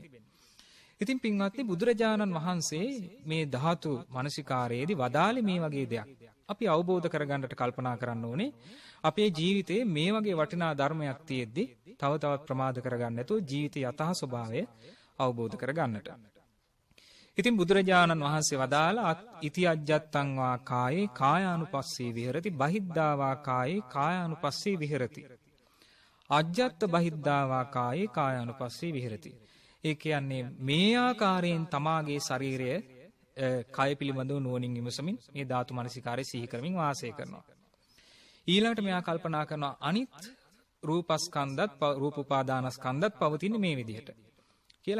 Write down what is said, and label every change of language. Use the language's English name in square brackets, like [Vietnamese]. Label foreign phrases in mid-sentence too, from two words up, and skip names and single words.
[Sinhala] ඉතින් පින්වත්නි, බුදුරජාණන් වහන්සේ මේ ධාතු මනසිකාරයේදී වදාළේ මේ වගේ දෙයක්. අපි අවබෝධ කරගන්නට කල්පනා කරන්න ඕනේ. අපේ ජීවිතේ මේ වගේ වටිනා ධර්මයක් තියෙද්දි තව තවත් ප්‍රමාද කරගන්න නැතුව ජීවිතයේ යථා ස්වභාවය අවබෝධ කරගන්නට. ඉතින් බුදුරජාණන් වහන්සේ වදාලා [Pali] ඉති අජ්ජත්තං වා කායේ කායානුපස්සී විහෙරති, බහිද්ධා වා කායේ කායානුපස්සී විහෙරති. අජ්ජත්ත බහිද්ධා වා කායේ කායානුපස්සී විහෙරති. [Sinhala] ඒ කියන්නේ මේ ආකාරයෙන් තමාගේ ශරීරය කය පිළිබඳව නුවණින් විමසමින් මේ ධාතු මනසිකාරය සිහි කරමින් වාසය කරනවා. ඊළඟට මෙයා කල්පනා කරනවා අනිත් රූපස්කන්ධත් රූප උපාදානස්කන්ධත් පවතින මේ විදිහට කියලා.